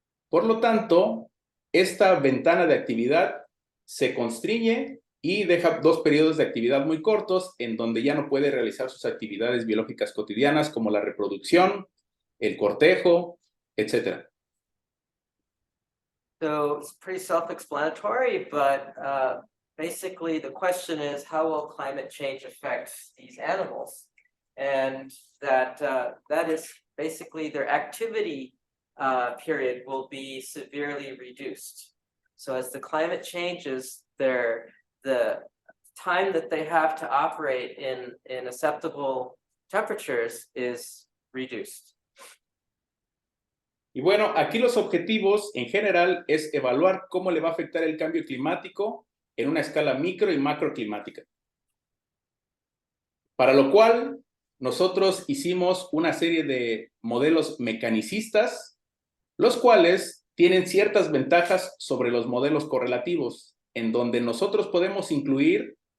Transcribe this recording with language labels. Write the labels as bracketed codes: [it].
[es] Por lo tanto, esta ventana de actividad se constriñe y deja dos periodos de actividad muy cortos en donde ya no puede realizar sus actividades biológicas cotidianas como la reproducción, el cortejo, etc. [en] So it's pretty self-explanatory, but basically the question is, how will climate change affect these animals? And that is basically their activity period will be severely reduced. So as the climate changes, the time that they have to operate in acceptable temperatures is reduced. [es] Y bueno, aquí los objetivos en general es evaluar cómo le va a afectar el cambio climático en una escala micro y macroclimática. Para lo cual, nosotros hicimos una serie de modelos mecanicistas, los cuales tienen ciertas ventajas sobre los modelos correlativos, en donde nosotros podemos incluir